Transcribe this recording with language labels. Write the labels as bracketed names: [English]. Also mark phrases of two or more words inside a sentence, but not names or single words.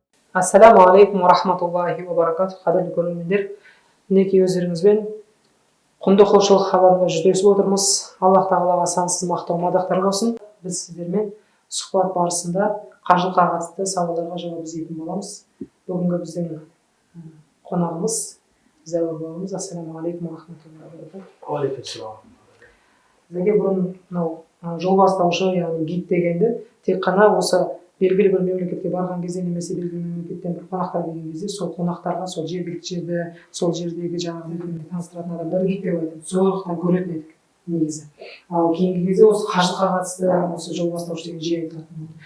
[Arabic] السلام عليكم ورحمة الله وبركاته. [Kazakh] Қадірлі көрермендер, мінекей өздеріңізбен құнды құлшылық хабарында жүздесіп отырмыз. Аллах тағалаға сансыз мақтау мадақтар болсын. Біз сіздермен сұхбат барысында қажылыққа қатысты сауалдарға жауап іздейтін боламыз. Бүгінгі біздің қонағымыз Зәуір бауырымыз. [Arabic] السلام عليكم ورحمة الله وبركاته. عليكم السلام. [Kazakh] Сізге бұрын мынау жол бастаушы, яғни гид дегенді тек қана осы белгілі бір мемлекетке барған кезде немесе белгілі мемлекеттен бір қонақтар келген кезде сол қонақтарға сол жергілікті жерді, сол жердегі жаңағы таныстыратын адамдар гид деп айтады. Сондықтан көретін едік негізі. Ал кейінгі кезде осы қажылыққа қатысты осы жол бастаушы деген жиі айтылатын болды.